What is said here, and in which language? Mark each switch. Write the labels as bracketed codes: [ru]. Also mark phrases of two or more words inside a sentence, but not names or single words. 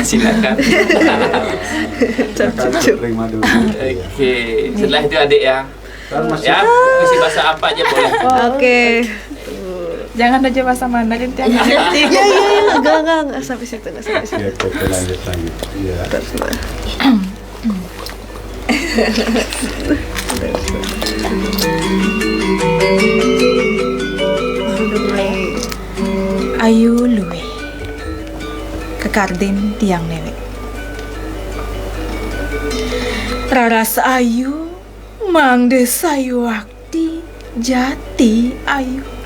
[id] Silakan. Oke, setelah itu adik ya. Ya, puisi bahasa apa aja boleh. Oke. Jangan aja bahasa mana, nanti Iya, enggak sampai situ, enggak sampai situ. Oke, lanjut. Iya. [ban] Ayu luwe kekarden tiang newe. Raras ayu mangde sayu wakti jati ayu.